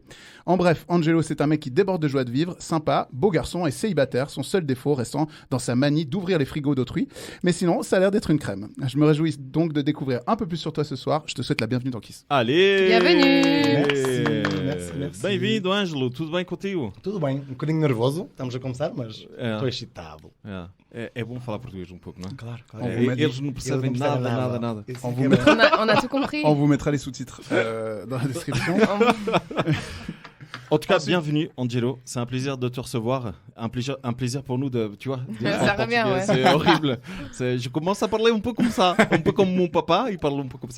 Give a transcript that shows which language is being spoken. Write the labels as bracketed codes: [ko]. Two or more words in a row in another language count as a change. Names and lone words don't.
[fr] En bref, Angelo, c'est un mec qui déborde de joie de vivre, sympa, beau garçon et célibataire, son seul défaut restant dans sa manie d'ouvrir les frigos d'autrui. Mais sinon, ça a l'air d'être une crème. Je me réjouis donc de découvrir un peu plus sur toi ce soir. Je te souhaite la bienvenue dans Kiss. Allez! Bienvenue! Merci. [pt] Bem-vindo, Ângelo. Tudo bem contigo? Tudo bem. Um bocadinho nervoso. Estamos a começar, mas estou excitado. É bom falar português um pouco, não é? Claro. Eles não percebem nada. Isso [fr] On que vous [pt] é [fr] met- On a tout compris. On vous mettra les sous-titres dans la description. En tout cas, bienvenue, Angelo. C'est un plaisir de te recevoir. Un plaisir pour nous de, tu vois, dire Ça en revient, portugais. ouais. C'est horrible. Je commence à parler un peu comme ça. Un peu comme mon papa, il parle un peu comme ça.